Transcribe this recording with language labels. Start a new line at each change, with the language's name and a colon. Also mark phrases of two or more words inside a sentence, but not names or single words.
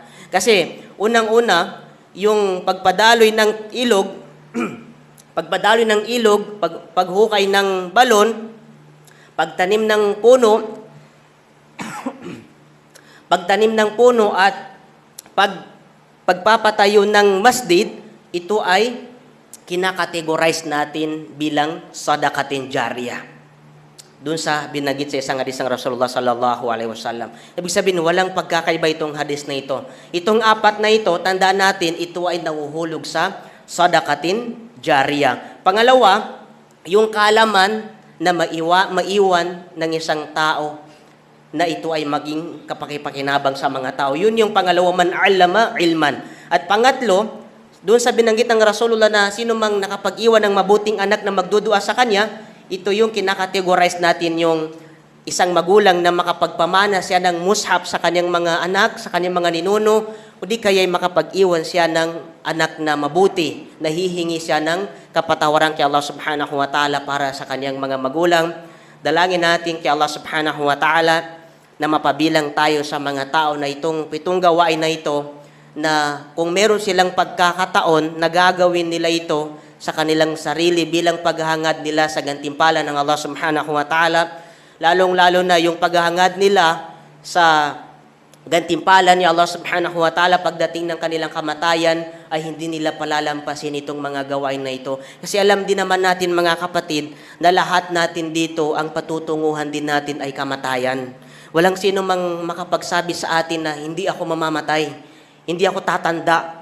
Filipino: Kasi unang-una, yung pagpadaloy ng ilog, paghukay ng balon, pagtanim ng puno at pagpapatayo ng masjid, ito ay kinakategorize natin bilang
Arabic: صدقة جارية.
Filipino: Doon sa binanggit sa isang hadis ng Rasulullah
Arabic: صلى الله عليه وسلم.
Filipino: Ibig sabihin, walang pagkakaiba itong hadis na ito. Itong apat na ito, tandaan natin, ito ay nahuhulog sa
Arabic: صدقة جارية.
Filipino: Pangalawa, yung kaalaman na maiwan ng isang tao na ito ay maging kapakipakinabang sa mga tao. Yun yung pangalawa,
Arabic: من علّم علما.
Filipino: At pangatlo, doon sa binanggit ng Rasulullah na sino mang nakapag-iwan ng mabuting anak na magdudua sa kanya, ito yung kinakategorize natin yung isang magulang na makapagpamana siya ng mushaf sa kanyang mga anak, sa kanyang mga ninuno, o di kaya makapag-iwan siya ng anak na mabuti, nahihingi siya ng kapatawaran kay Allah
Arabic: سبحانه وتعالى
Filipino: para sa kanyang mga magulang. Dalangin natin kay Allah
Arabic: سبحانه وتعالى
Filipino: na mapabilang tayo sa mga tao na pitong gawain na ito, na kung meron silang pagkakataon na gagawin nila ito sa kanilang sarili bilang paghahangad nila sa gantimpala ng Allah
Arabic: سبحانه وتعالى,
Filipino: lalong-lalo na yung paghahangad nila sa gantimpala ni Allah
Arabic: سبحانه وتعالى
Filipino: pagdating ng kanilang kamatayan, ay hindi nila palalampasin itong mga gawain na ito. Kasi alam din naman natin mga kapatid na lahat natin dito, ang patutunguhan din natin ay kamatayan. Walang sino mang makapagsabi sa atin na hindi ako mamamatay, hindi ako tatanda.